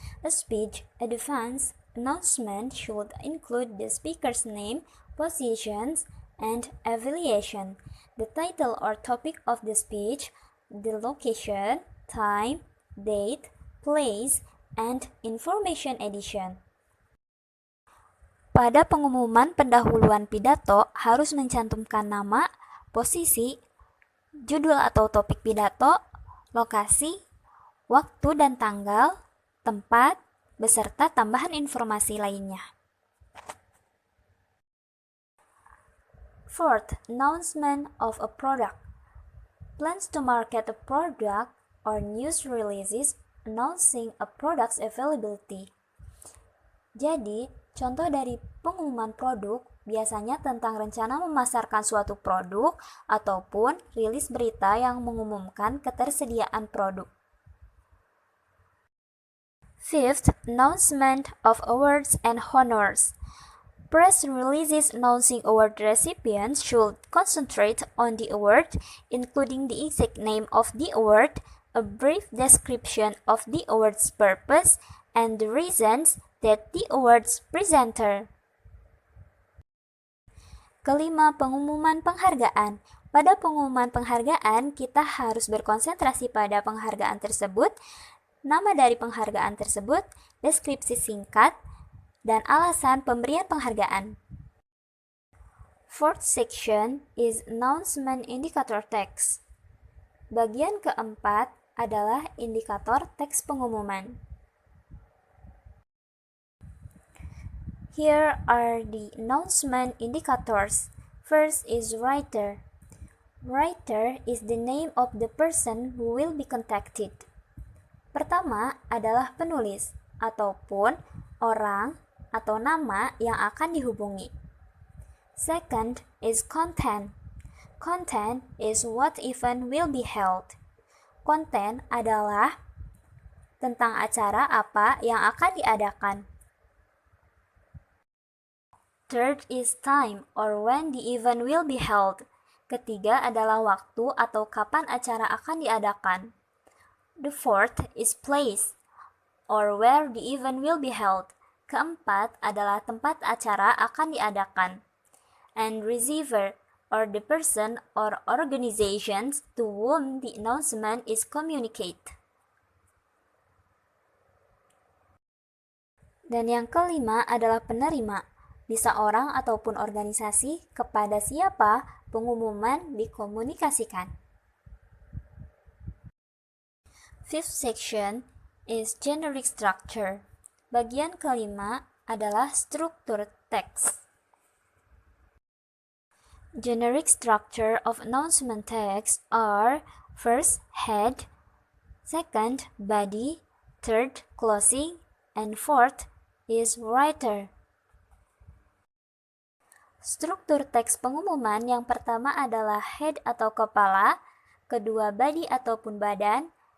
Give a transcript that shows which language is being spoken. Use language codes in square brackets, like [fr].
[en] A speech, advance announcement should include the speaker's name, positions, and affiliation, the title or topic of the speech, the location, time, date, place, and information edition. [id] Pada pengumuman pendahuluan pidato harus mencantumkan nama, posisi, judul atau topik pidato, lokasi, waktu dan tanggal, tempat, beserta tambahan informasi lainnya. [en] Fourth, announcement of a product. Plans to market a product or news releases announcing a product's availability. [id] Jadi, contoh dari pengumuman produk biasanya tentang rencana memasarkan suatu produk ataupun rilis berita yang mengumumkan ketersediaan produk. [en] Fifth, announcement of awards and honors. Press releases announcing award recipients should concentrate on the award, including the exact name of the award, a brief description of the award's purpose, and the reasons that the award's presenter. [id] Kelima, pengumuman penghargaan. Pada pengumuman penghargaan, kita harus berkonsentrasi pada penghargaan tersebut, nama dari penghargaan tersebut, deskripsi singkat, dan alasan pemberian penghargaan. [en] Fourth section is announcement indicator text. [id] Bagian keempat adalah indikator teks pengumuman. [en] Here are the announcement indicators. First is writer. Writer is the name of the person who will be contacted. [id] Pertama adalah penulis ataupun orang atau nama yang akan dihubungi. [en] Second is content. Content is what event will be held. [id] Konten adalah tentang acara apa yang akan diadakan. [en] Third is time or when the event will be held. [id] Ketiga adalah waktu atau kapan acara akan diadakan. [en] The fourth is place or where the event will be held. [id] Keempat adalah tempat acara akan diadakan. [en] And receiver or the person or organizations to whom the announcement is communicated. [id] Dan yang kelima adalah penerima. Bisa orang ataupun organisasi kepada siapa pengumuman dikomunikasikan. [en] Fifth section is generic structure. [id] Bagian kelima adalah struktur teks. [en] Generic structure of announcement text are first, head, second, body, third, closing, and fourth is writer. [id] Struktur teks pengumuman yang pertama adalah head atau kepala, kedua body ataupun badan,